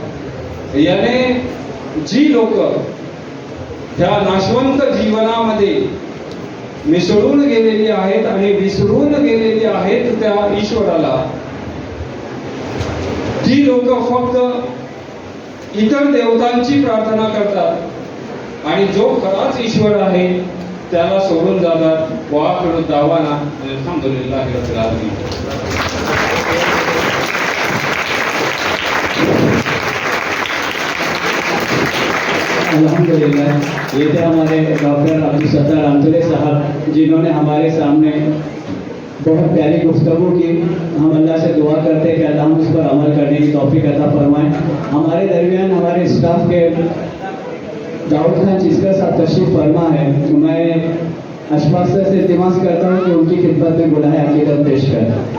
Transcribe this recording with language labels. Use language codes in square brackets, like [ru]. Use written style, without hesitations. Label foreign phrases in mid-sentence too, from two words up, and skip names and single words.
[mr] याने जी लोक त्या नाशवंत जीवनामध्ये मिसळून गेलेली आहेत आणि विसरून गेलेली आहेत त्या ईश्वराला, ती लोक फक्त इतर देवतांची प्रार्थना करतात आणि जो खराच ईश्वर आहे त्याला सोडून जातात। [ar] وآخر دعوانا الحمد لله رب العالمين. अल्हम्दुलिल्लाह। [ur] یہ تھے ہمارے ڈاکٹر عبدالستار انتولے صاحب، جنہوں نے ہمارے سامنے بہت پیاری گفتگو کی. ہم اللہ سے دعا کرتے ہیں کہ اللہ ہم اس پر عمل کرنے کی توفیق عطا فرمائے. ہمارے درمیان ہمارے اسٹاف کے داؤد خان چسکر صاحب تشریف فرما ہے، تو میں اشفاق سر سے التماس کرتا ہوں کہ ان کی خدمت میں گلاہ عقیدت پیش کریں.